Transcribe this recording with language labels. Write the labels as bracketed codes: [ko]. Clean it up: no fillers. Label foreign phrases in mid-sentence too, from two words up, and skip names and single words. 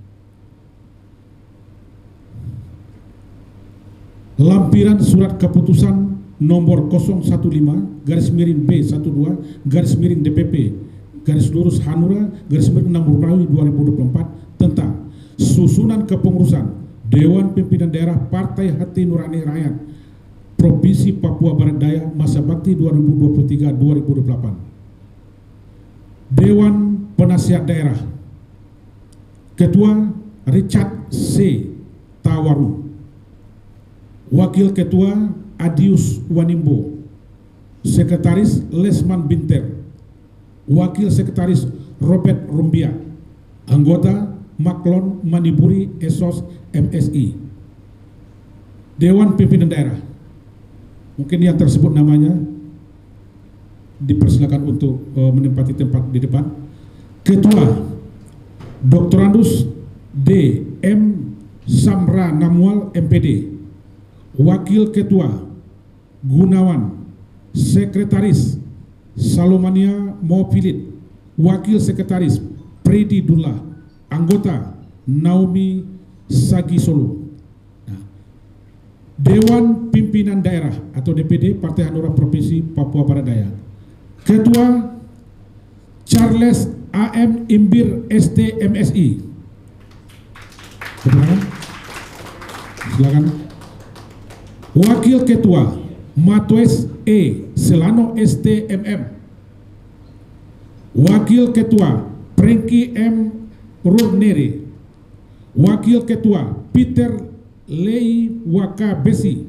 [id] Lampiran surat keputusan nomor 015-B12-DPP-Hanura-6 Romawi 2024 tentang susunan kepengurusan Dewan Pimpinan Daerah Partai Hati Nurani Rakyat Provinsi Papua Barat Daya Masa Bakti 2023-2028. Dewan Penasihat Daerah, Ketua Richard C. Tawaru, Wakil Ketua Adius Wanimbo, Sekretaris Lesman Binter, Wakil Sekretaris Robert Rumbia, Anggota Maklon Maniburi Esos MSI. Dewan Pimpinan Daerah, mungkin yang tersebut namanya dipersilakan untuk menempati tempat di depan. Ketua Dr. Andus D. M. Samra Namual MPD, Wakil Ketua Gunawan, Sekretaris Salomania Mopilit, Wakil Sekretaris Freddy Dullah, anggota Naomi Sagi Solo. Nah, Dewan Pimpinan Daerah atau DPD Partai Hanura Provinsi Papua Barat Daya. Ketua Charles AM Imbir ST MSI. Silakan. Wakil Ketua Matues E Selano STMM. Wakil Ketua Prengki M Rurneri. Wakil Ketua Peter Lei Waka Besi.